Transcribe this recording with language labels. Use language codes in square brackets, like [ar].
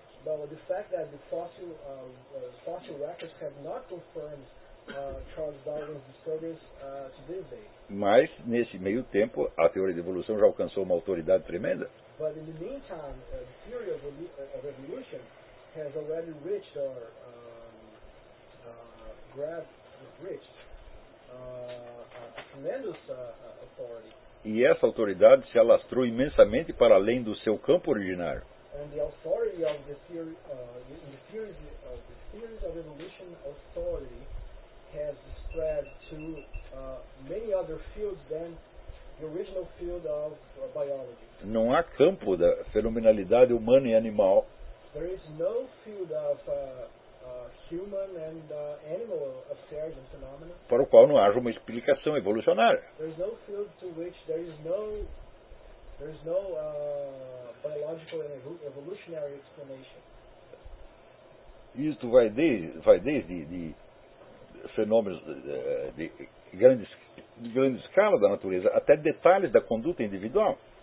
[en] But the fact that the fossil records have not confirmed Charles Darwin's discoveries to this day. [pt] Mas nesse meio tempo, a teoria da evolução já alcançou uma autoridade tremenda. [en] But in the meantime, the theory of evolution has already reached or reached a tremendous authority. [pt] E essa autoridade se alastrou imensamente para além do seu campo originário. [en] And the authority of the theory, the theories of the theories of evolution authority has spread to many other fields than the original field of biology. [pt] Não há campo da fenomenalidade humana e animal. [en] There is no field of human and animal affairs and phenomena. [pt] Para o qual não haja uma explicação evolucionária. [en] There is no field to which there is no biological and evolutionary explanation. [pt] Isto vai desde fenômenos de grande escala da natureza até detalhes da conduta individual.